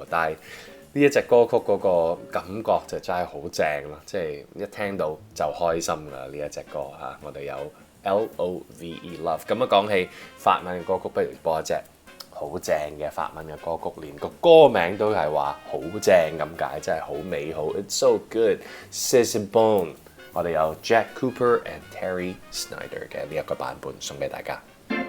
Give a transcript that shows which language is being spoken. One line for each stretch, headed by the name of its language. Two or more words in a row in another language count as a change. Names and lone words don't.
Cantonese: 但係呢一隻歌曲嗰個感覺就真係好正咯，即係一聽到就開心㗎呢一隻歌嚇。我哋有 Love Love。咁講起法文嘅歌曲，不如播一隻好正嘅法文嘅歌曲，連個歌名都係話好正咁解，真係好美好。
English: It's so good,
French: c'est bon。
Cantonese: 我哋有 Jack Cooper and Terry Snyder 嘅呢一個版本送俾大家。